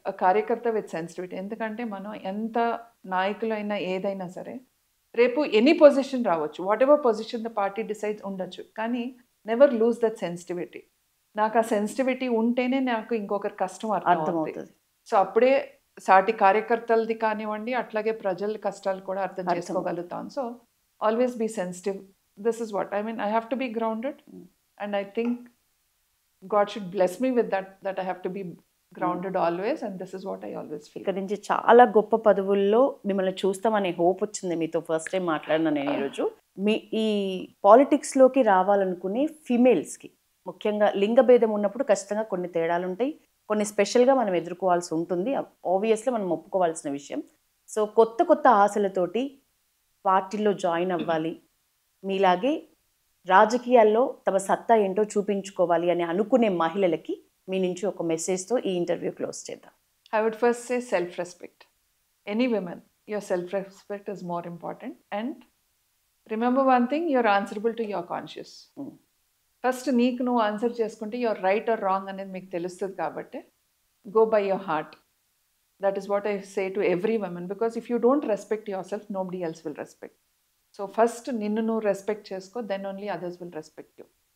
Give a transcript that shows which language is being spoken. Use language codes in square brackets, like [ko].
[te] ఆ కార్యకర్త with sensitivity. ఎందుకంటే మనం ఎంత నాయకులైనా ఏదైనా సరే రేపు ఎనీ పొజిషన్ రావచ్చు, [en] whatever position the party decides [te] ఉండొచ్చు, కానీ [en] Never lose that sensitivity. [te] నాకు ఆ సెన్సిటివిటీ ఉంటేనే నాకు ఇంకొకరి కష్టం అర్థమవుతుంది. సో అప్పుడే సాటి కార్యకర్తలది కానివ్వండి, అట్లాగే ప్రజల కష్టాలు కూడా అర్థం చేసుకోగలుగుతాం. [en] So always be sensitive. This is what I mean. I have to be grounded, and I think God should bless me with that I have to be grounded always, and this is what I always feel. [te] ఇక్కడ నుంచి చాలా గొప్ప పదవుల్లో మిమ్మల్ని చూస్తామనే hope వచ్చింది మీతో first time మాట్లాడిన నేను ఈరోజు. మీ ఈ పాలిటిక్స్లోకి రావాలనుకునే ఫిమేల్స్కి, ముఖ్యంగా లింగ భేదం ఉన్నప్పుడు ఖచ్చితంగా కొన్ని తేడాలు ఉంటాయి, కొన్ని స్పెషల్గా మనం ఎదుర్కోవాల్సి ఉంటుంది, ఆబ్వియస్లీ మనం ఒప్పుకోవాల్సిన విషయం. సో కొత్త ఆశలతోటి పార్టీలో జాయిన్ అవ్వాలి, మీలాగే రాజకీయాల్లో తమ సత్తా ఏంటో చూపించుకోవాలి అని అనుకునే మహిళలకి మీ నుంచి ఒక మెసేజ్తో ఈ ఇంటర్వ్యూ క్లోజ్ చేద్దాం. [en] I would first say self-respect. Any women, your self-respect is more important. And remember one thing, you're answerable to your conscience. [te] First నీకు నువ్వు ఆన్సర్ చేసుకుంటే [en] your right or wrong [te] అనేది మీకు తెలుస్తుంది. [en] కాబట్టి go by your heart. That is what I say to every woman, because if you don't respect yourself, nobody else will respect. So first [te] నిన్ను నువ్వు respect చేసుకో, [en] Then only others will respect you.